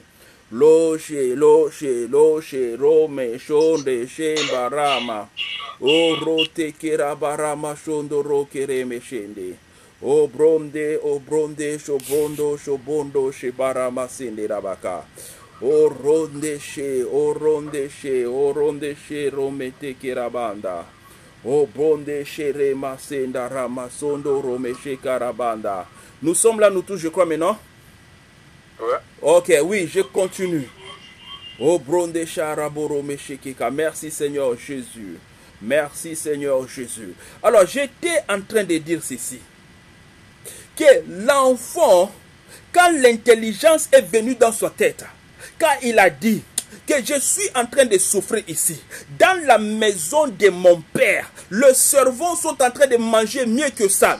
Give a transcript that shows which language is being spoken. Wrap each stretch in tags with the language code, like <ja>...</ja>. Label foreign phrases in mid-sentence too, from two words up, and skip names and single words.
<fr>Loche, loche, loche, rome, shonde, shembarama. O rote kerabarama, shondo roke reme shende. O bronde, shobondo, shobondo, shebarama sende rabaka. O ronde she, o ronde she, o ronde she, rome te kerabanda. O bronde she, rema senda rama, sondo, rome she karabanda. Nous sommes là, nous tous, je crois, maintenant. Ouais. Ok, oui, je continue. Oh, bronde charaboro meshekika. Merci Seigneur Jésus. Merci Seigneur Jésus. Alors, j'étais en train de dire ceci. Que l'enfant, quand l'intelligence est venue dans sa tête, quand il a dit que je suis en train de souffrir ici, dans la maison de mon père, les servants sont en train de manger mieux que ça.</fr>